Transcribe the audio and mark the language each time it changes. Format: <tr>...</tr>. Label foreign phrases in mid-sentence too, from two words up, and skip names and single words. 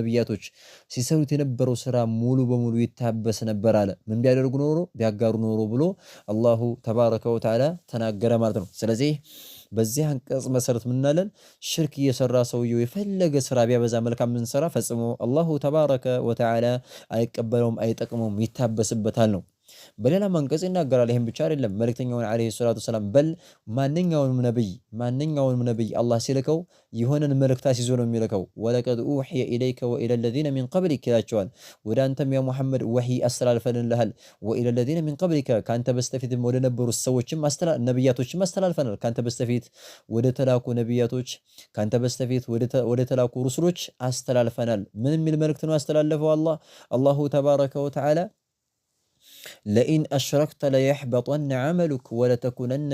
<am>ነብያቶች ሲሰሩት የነበረው ስራ ሙሉ በሙሉ ይታበስ ነበር አለ። ምን ቢያደርጉ ኖሮ ቢያጋሩ ኖሮ ብሎ</am> <ar>الله تبارك وتعالى</ar> <am>ተናገረ ማለት ነው። ስለዚህ በዚህ አንቀጽ መሰረት ምናለን ሽርክ እየሰራ ሰውየው የፈለገ ስራ ቢያበዛ መልካም ምን ሰራ ፈጽሞ</am> <ar>الله تبارك وتعالى</ar> <am>አይቀበለውም አይጠቅመውም ይታበስበታል ነው። በሌላ አንቀጽ ይናገራል። ይሄን ብቻ አይደለም መልእክተኛውን</am> <ar>عليه الصلاة والسلام</ar> <am>በል ማንኛውንም ነብይ አላህ ሲልከው የሆነን መልእክት ይዞ ነው የሚልከው።</am> <ar>ولقد أوحي إليك وإلى الذين من قبلك</ar> <am>ይላቸዋል። ወደ አንተም ያ ሙሐመድ ወሂ አስተላልፈንልሃል።</am> <ar>وإلى الذين من قبلك</ar> <am>ካንተ በስተፊትም ወደ ነበሩ ሰዎችም ነብያቶችም አስተላልፈናል። ካንተ በስተፊት ወደ ተላኩ ነብያቶች ካንተ በስተፊት ወደ ተላኩ ሩሱሎች አስተላልፈናል። ምን የሚል መልእክት ነው ያስተላለፈው</am> <ar>الله تبارك وتعالى لئن أشركت ليحبطن عملك ولتكونن</ar>